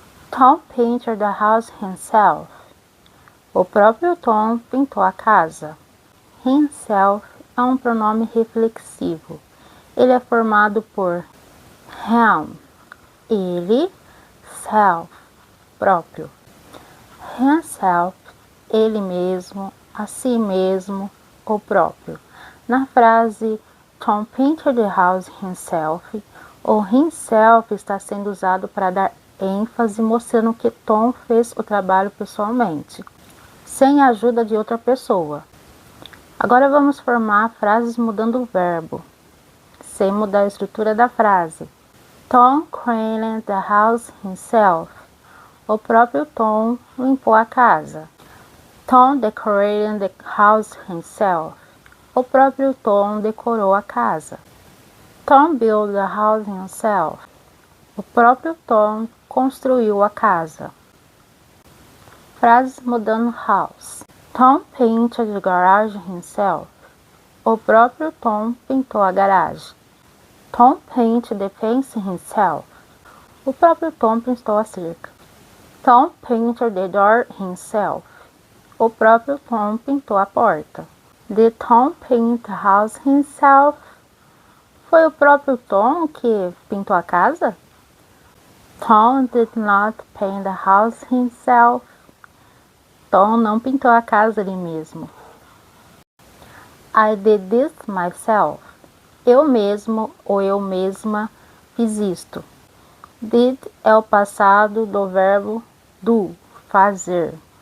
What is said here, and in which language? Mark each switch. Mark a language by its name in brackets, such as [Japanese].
[English] Tom painted the house himself. [Portuguese] O próprio Tom pintou a casa. Himself é um pronome reflexivo. Ele é formado por him, ele, self, próprio. Himself, ele mesmo, a si mesmo, o próprio. Na frase [English] Tom painted the house himself, [Portuguese] o himself está sendo usado para dar ênfase, mostrando que Tom fez o trabalho pessoalmente, sem a ajuda de outra pessoa. Agora vamos formar frases mudando o verbo, sem mudar a estrutura da frase. [English] Tom cleaned the house himself. [Portuguese] O próprio Tom limpou a casa. [English] Tom decorated the house himself. [Portuguese] O próprio Tom decorou a casa. [English] Tom built the house himself. [Portuguese] O próprio Tom construiu a casa. Frases mudando house. [English] Tom painted the garage himself. [Portuguese] O próprio Tom pintou a garagem. [English] Tom painted the fence himself. [Portuguese] O próprio Tom pintou a cerca. [English] Tom painted the door himself. [Portuguese] O próprio Tom pintou a porta. [English] Did Tom paint the house himself? [Portuguese] Foi o próprio Tom que pintou a casa? [English] Tom did not paint the house himself. [Portuguese] Tom não pintou a casa ele mesmo. [English] I did this myself. [Portuguese] Eu mesmo ou eu mesma fiz isto. Did é o passado do verbo do, fazer.